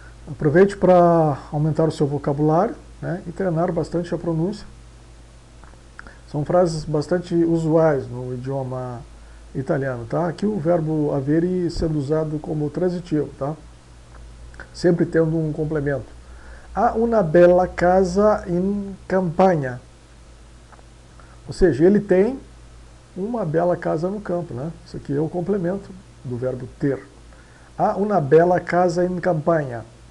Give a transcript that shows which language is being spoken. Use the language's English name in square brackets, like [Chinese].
[Portuguese] Aproveite para aumentar o seu vocabulário, né, e treinar bastante a pronúncia. São frases bastante usuais no idioma italiano. Tá? Aqui o verbo havere sendo usado como transitivo, tá? Sempre tendo um complemento. [Italian] Ha una bella casa in campagna. [Portuguese] Ou seja, ele tem uma bela casa no campo. Né? Isso aqui é o complemento do verbo ter. [Italian] Ha una bella casa in campagna.